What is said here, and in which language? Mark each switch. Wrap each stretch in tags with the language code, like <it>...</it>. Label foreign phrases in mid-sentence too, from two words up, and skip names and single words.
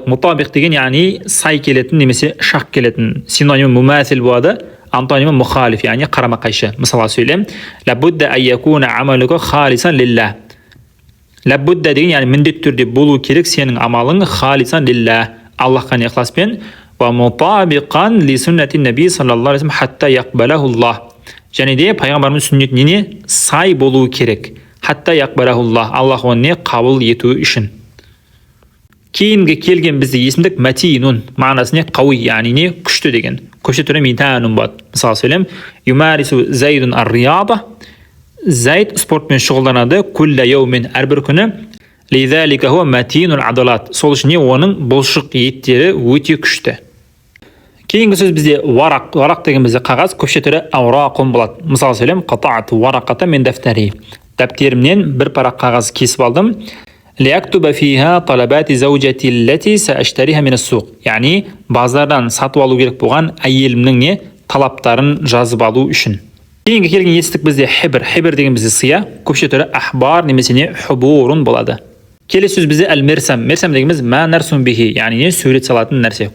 <kk>Мутабиқ деген яғни сай келетін немесе шақ келетін. Синонимі мумасил болады. Антонимі мұхалиф, яғни қарама қайшы. Мысалға сөйлем,</kk> <ar>لا بد أن يكون عملك خالصا لله.</ar> <kk>Лабудда деген яғни міндет түрде болу керек сенің амалың</kk> <ar>خالصا لله.</ar> <kk>Аллахқа ихласпен.</kk> <ar>ومطابقا لسنة النبي صلى الله عليه حتى يقبله الله.</ar> <kk>Және де пайғамбарымыз сүннетіне сай болу керек.</kk> <ar>حتى يقبله الله.</ar> <kk>Аллах оны қабыл ету үшін. Кейінгі келген бізде есімдік матинун, мағынасы не? Қауи, яғни не? Күшті деген. Көше түрі митанун болады. Мысалы сөйлем,</kk> <ar>يمارس زيد الرياضة.</ar> <kk>Зайд спортпен шұғылданады,</kk> <ar>كل يوم,</ar> <kk>әрбір күні.</kk> <ar>لذلك هو متين العضلات.</ar> <kk>Сол үшін оның бұлшық еттері өте күшті. Кейінгі сөз бізде варақ. Варақ деген бізде қағаз, көше түрі аурақун болады. Мысалы сөйлем,</kk> <ar>قطعت ورقة من دفتري.</ar> <kk>Дәптерімнен бір парақ қағаз кесіп алдым.</kk> <ar>لأكتب فيها طلبات زوجتي التي سأشتريها من السوق.</ar> <kk>Яғни базардан сатып алу керек болған әйелімнің не талаптарын жазып алу үшін. Кейінгі келген естік бізде хибр. Хибр деген бізде сыя, көпше түрі ахбар немесе не хубурун болады. Келесі сөз бізде әл-мерсам. Мерсам дегеніміз</kk> <ar>ما نرسم به,</ar> <kk>яғни не сурет салатын нәрсе.</kk>